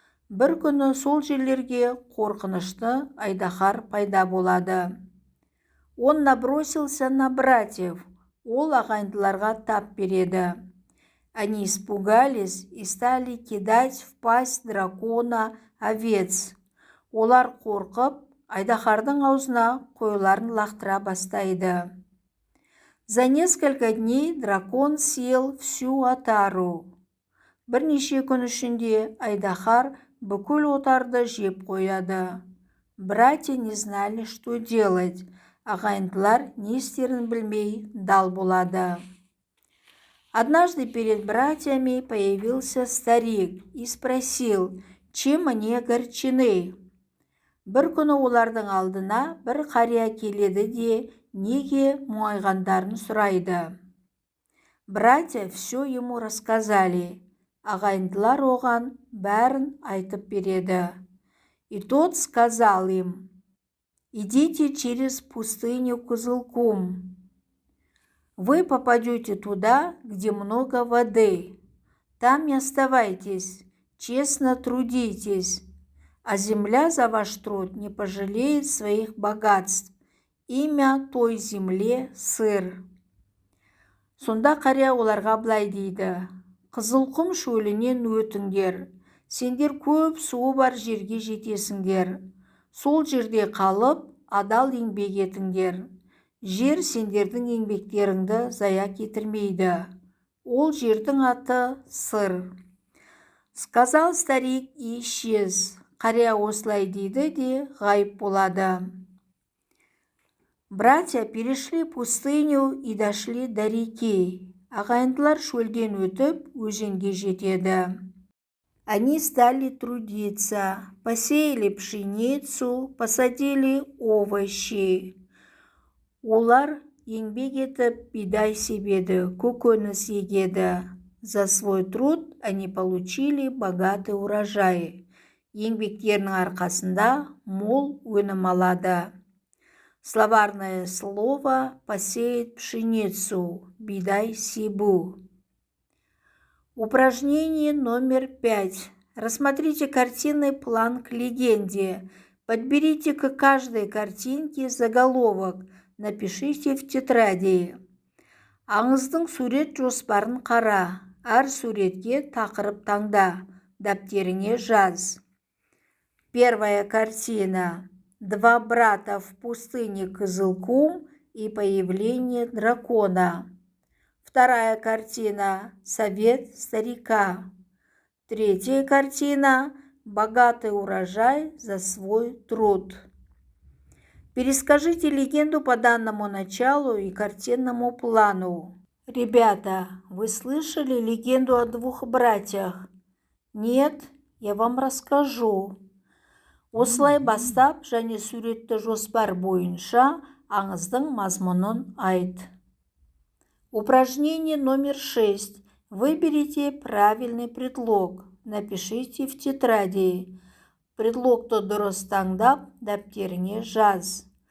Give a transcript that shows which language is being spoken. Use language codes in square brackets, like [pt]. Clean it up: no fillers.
[kk] Бір күні сол жерлерге қорқынышты айдаһар пайда болады. [ru] Он набросился на братьев. [kk] Ол ағайындыларға тап береді. [ru] Они испугались и стали кидать в пасть дракона овец. [kk] Олар қорқып, айдаһардың аузына қойларын лақтыра бастайды. [ru] За несколько дней дракон съел всю отару. [kk] Бірнеше күн ішінде айдаһар бүкіл отарды жеп қояды. [ru] Братья не знали, что делать. [kk] Ағайындылар не істерін білмей дал болады. [ru] Однажды перед братьями появился старик и спросил, чем они огорчены. [kk] Бір күні олардың алдына бір қария келеді де неге мұңайғандарын сұрайды. [ru] Братья все ему рассказали. [kk] Ағайындылар оған бәрін айтып береді. [ru] И тот сказал им: идите через пустыню Кызылкум. Вы попадете туда, где много воды. Там не оставайтесь, честно трудитесь, а земля за ваш труд не пожалеет своих богатств. Имя той земле – сыр. [kk] Сонда қария оларға былай дейді: Қызылқұм шөлінен өтіңдер, сендер көп суы бар жерге жетесіңдер. Сол жерде қалып, адал еңбек етіңдер. Жер сендердің еңбектеріңді зая кетірмейді. Ол жердің аты сыр. [ru] Сказал старик и исчез. [kk] Қария осылай дейді де ғайып болады. [ru] Братья перешли пустыню и дошли до реки. [kk] Ағайындылар шөлден өтіп, өзенге жетеді. [ru] Они стали трудиться, посеяли пшеницу, посадили овощи. [kk] Олар еңбек етіп, бидай себеді, көкөніс егеді. [ru] За свой труд они получили богатый урожай. [kk] Еңбектерінің арқасында мол өнім алады. [ru] Словарное слово посеять пшеницу, [kk] бидай себу. [ru] Упражнение номер 5. Рассмотрите картинный план к легенде. Подберите к каждой картинке заголовок. Напишите в тетради. [kk] Аңыздың сурет жоспарын қара. Әр суретке тақырып таңда. Дәптеріңе жаз. [ru] Первая картина. Два брата в пустыне Кызылкум и появление дракона. Вторая картина. Совет старика. Третья картина. Богатый урожай за свой труд. Перескажите легенду по данному началу и картинному плану. Ребята, вы слышали легенду о двух братьях? Нет, я вам расскажу. [kk] Осылай бастап және суретті жоспар бойынша аңыздың мазмұнын айт. [ru] Упражнение номер 6. Выберите правильный предлог. Напишите в тетради. [kk] Предлогты дұрыс таңдап, дәптеріңе жаз.